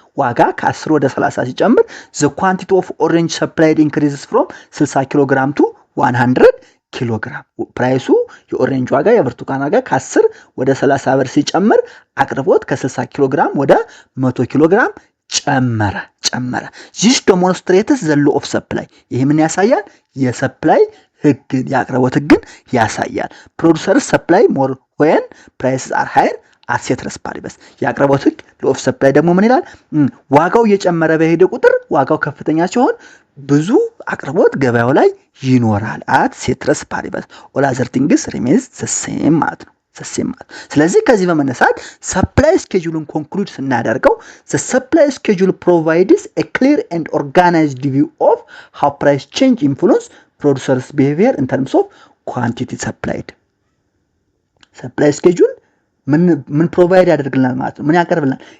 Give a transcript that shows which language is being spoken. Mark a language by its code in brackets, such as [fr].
[am] ዋጋ ከ10 ወደ 30 ሲጨምር [en] the quantity of orange supplied increases [am] from 60 ኪሎ ግራም to 100 ኪሎ ግራም። ፕራይሱ የኦሬንጅ ዋጋ የብርቱካን ዋጋ ከ10 ወደ 30 ብር ሲጨምር አቅርቦት ከ60 ኪሎ ግራም ወደ 100 ኪሎ ግራም ጨመረ። [en] this demonstrates the law of supply። [am] ይሄ ምን ያሳያል? የሰፕላይ ህግ ያቅርቦት ህግን ያሳያል። [en] producers supply more when prices are higher at ceteris paribus። [am] ያቅርቦት ህግ law of supply ደግሞ ምን ይላል? ዋጋው እየጨመረ በሄደ ቁጥር ዋጋው ከፍተኛ ሲሆን ብዙ አቅርቦት ገበያው ላይ ይኖራል at ceteris paribus [en] all other things remains the same [am] ማለት ነው። ስለዚህ ከዚህ በመነሳት ሰፕላይ ስኬጁልን ኮንክሉድ ስናደርገው [en] the supply schedule provides a clear and organized view of how price change influence producers behavior in terms of quantity supplied። [am] ሰፕላይ ስኬጁል ምን ፕሮቫይድ ያደርግልናል ማለት ነው? ምን ያቀርብልናል?